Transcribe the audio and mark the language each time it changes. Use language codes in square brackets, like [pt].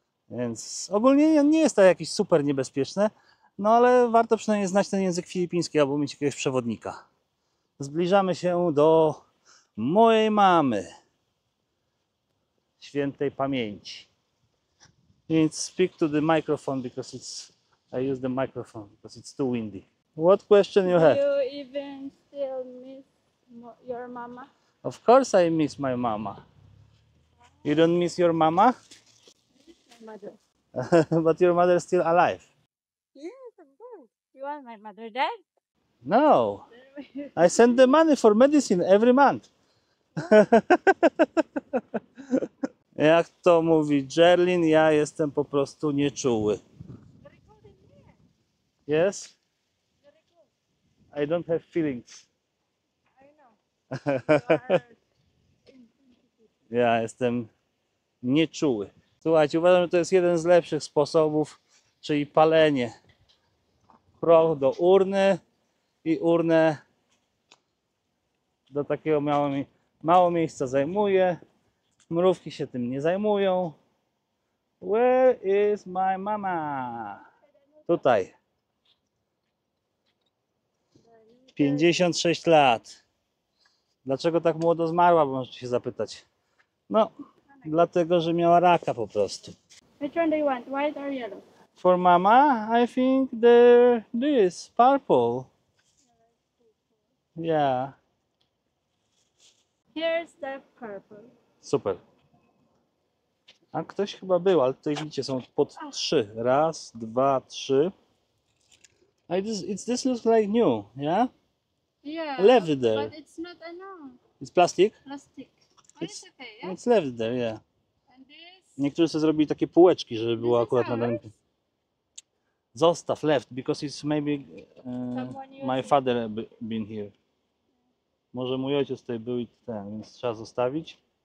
[pl] Więc ogólnie nie jest to jakieś super niebezpieczne, no ale warto przynajmniej znać ten język filipiński albo mieć jakiegoś przewodnika. Zbliżamy się do mojej mamy, świętej pamięci. [en] Więc speak to the microphone because I use the microphone because it's too windy. What question you Do have? you even still miss your mama? Of course I miss my mama. You don't miss your mama? My mother. But your mother is still alive. Yes, of course. You want my mother dead? No. I send the money for medicine every month. [pl] Jak to mówi Jerlin, ja jestem po prostu nieczuły. [en] Yes? I don't have feelings. I know. [pl] Ja jestem nieczuły. Słuchajcie, uważam, że to jest jeden z lepszych sposobów, czyli palenie. Proch do urny i urnę do takiego mało miejsca zajmuje. Mrówki się tym nie zajmują. [en] Where is my mama? [pl] Tutaj. 56 lat. Dlaczego tak młodo zmarła, bo możecie się zapytać. No, dlatego, że miała raka po prostu. [en] Which one do you want? White or yellow? For mama, I think this purple. Yeah. Here's the purple. Super. [pl] A ktoś chyba był, ale tutaj widzicie, są pod 3. Raz, 2, 3. [en] This looks like new, yeah? Yeah. Left there. But it's not enough. It's plastic? Plastic. But it's okay, yeah? It's left there, yeah. And this? [pl] Niektórzy sobie zrobili takie półeczki, żeby było [en] This is [pl] akurat na danym. [en] ours? [pl] Zostaw [en] left, because it's maybe Someone my used father been here. [pl] Może mój ojciec tutaj był i ten, więc trzeba zostawić.